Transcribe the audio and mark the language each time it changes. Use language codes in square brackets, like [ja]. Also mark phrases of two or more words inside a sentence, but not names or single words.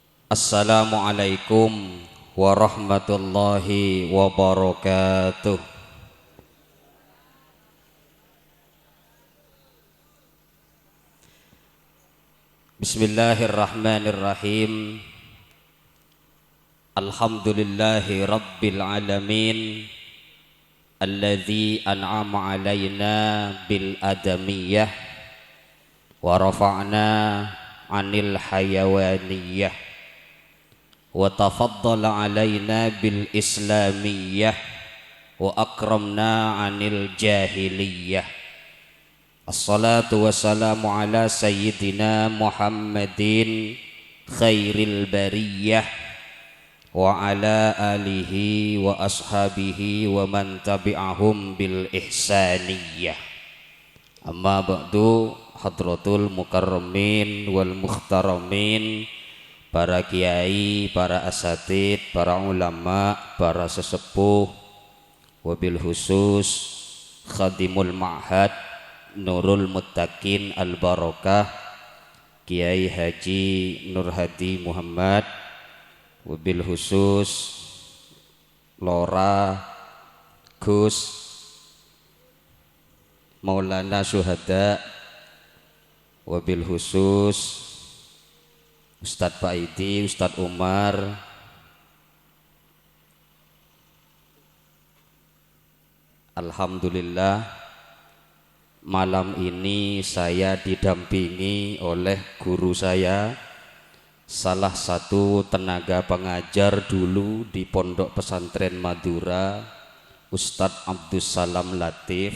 [ar] السلام عليكم ورحمة الله وبركاته. بسم الله الرحمن الرحيم. الحمد لله رب العالمين, الذي أنعم علينا بالآدمية ورفعنا عن الحيوانية وتفضل علينا بالإسلامية وأكرمنا عن الجاهلية. الصلاة والسلام على سيدنا محمد خير البرية وعلى آله وأصحابه ومن تبعهم بالإحسانية. أما بعد، حضرة المكرمين والمحترمين, [id] para kiai, para asatid, para ulama, para sesepuh, [ar] وبالخصوص خادم المعهد Nurul Muttaqin Al Barakah Kiai Haji Nur Hadi Muhammad, وبالخصوص Lora Gus Maulana Syuhada, وبالخصوص Ustadz Paidi, Ustadz Umar, [id] alhamdulillah malam ini saya didampingi oleh guru saya, salah satu tenaga pengajar dulu di Pondok Pesantren Madura, Ustadz Abdus Salam Latif.